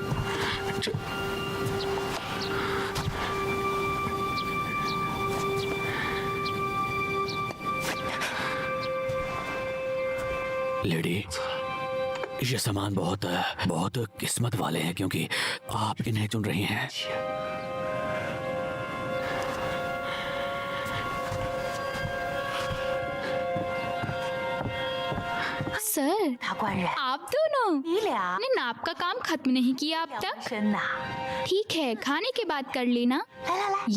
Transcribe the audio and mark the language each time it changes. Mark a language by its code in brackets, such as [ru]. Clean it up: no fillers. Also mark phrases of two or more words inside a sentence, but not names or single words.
[hi] लेडी, ये सामान बहुत बहुत किस्मत वाले हैं क्योंकि आप इन्हें चुन रही हैं। सर, [zh] 大官人， [hi] आप दोनों [zh] 你俩 [hi] ने नाप का काम खत्म नहीं किया अब [zh] 两 [hi] तक। [zh] 真呐！ [hi] ठीक है, खाने के बाद कर लेना। [zh] 来来来，